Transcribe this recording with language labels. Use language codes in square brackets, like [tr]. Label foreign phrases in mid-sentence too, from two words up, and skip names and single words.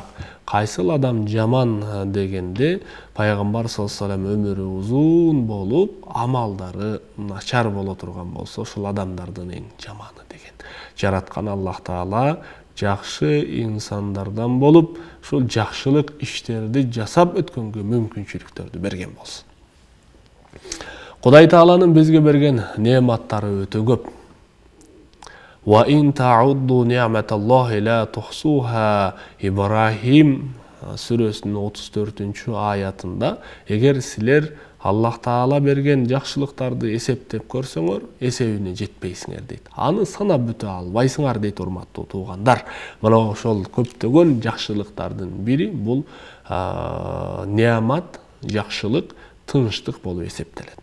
[ky] Кайсыл адам жаман дегенде, пайгамбар [ar] صلى الله عليه وسلم [ky] өмүрү узун болуп, амалдары начар боло турган болсо, ошол адамдардын эң жаманы деген. Жараткан Аллах Таала жакшы инсандардан болуп, ошол жакшылык иштерди жасап өткөнгө мүмкүнчүлүктөрдү берген болсун. Кудай Тааланын бизге берген неаматтары өтө көп. [ar] وإن تعدوا نعمة الله لا تحصوها. [ky] Ибрахим сүрөсүнүн 34 аятында, эгер силер Аллах Таала берген жакшылыктарды эсептеп көрсөңөр, эсебине жетпейсиңер дейт. Аны санап бүтө албайсыңар дейт, урматтуу туугандар. Мына ошол көптөгөн жакшылыктардын бири бул неамат, жакшылык, тынчтык болуп эсептелет.